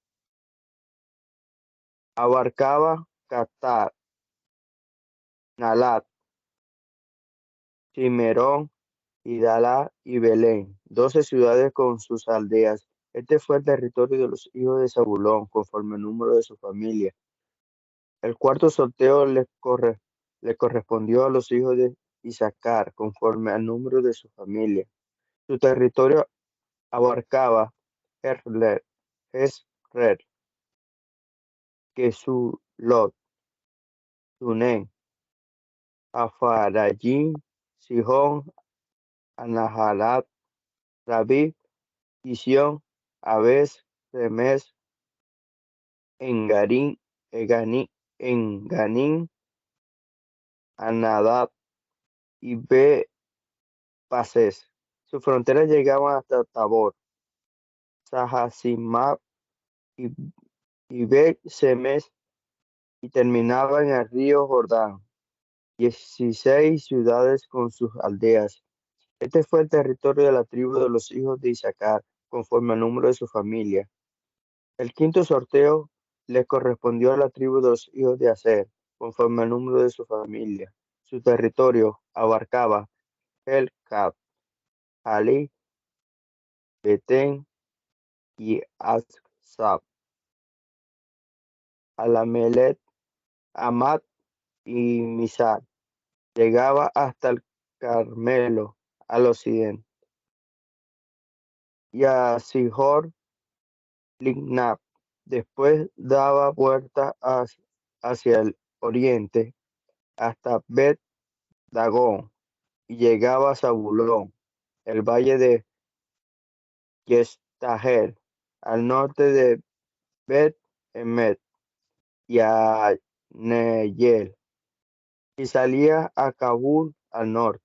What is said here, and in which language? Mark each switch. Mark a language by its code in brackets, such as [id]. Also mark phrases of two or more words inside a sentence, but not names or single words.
[es] Abarcaba Catar, Nalat, Cimerón, Idalá y Belén, 12 ciudades con sus aldeas. Este fue el territorio de los hijos de Zabulón, conforme al número de su familia. El cuarto sorteo le correspondió a los hijos de Isaacar, conforme al número de su familia. Su territorio abarcaba Jezreel, Kesulot, Sunem, Afarayim, Sihón, Anaharat, Rabí, Kisión, Abes, Remes, Engarín, Enganín, Anadab y Pases. Sus fronteras llegaban hasta Tabor, Sahasimab y, Semes, y terminaban en el río Jordán. 16 ciudades con sus aldeas. Este fue el territorio de la tribu de los hijos de Isaacar, conforme al número de su familia. El quinto sorteo le correspondió a la tribu de los hijos de Aser, conforme al número de su familia. Su territorio abarcaba El-Cab, Jalí, Betén y Atzab, Alamelet, Amat y Misar. Llegaba hasta el Carmelo al occidente, y a Sihor Lignab. Después daba vuelta hacia el oriente hasta Bet Dagón y llegaba a Zabulón, el valle de Yestahel, al norte de Bet Emet y a Neyel, y salía a Kabul al norte.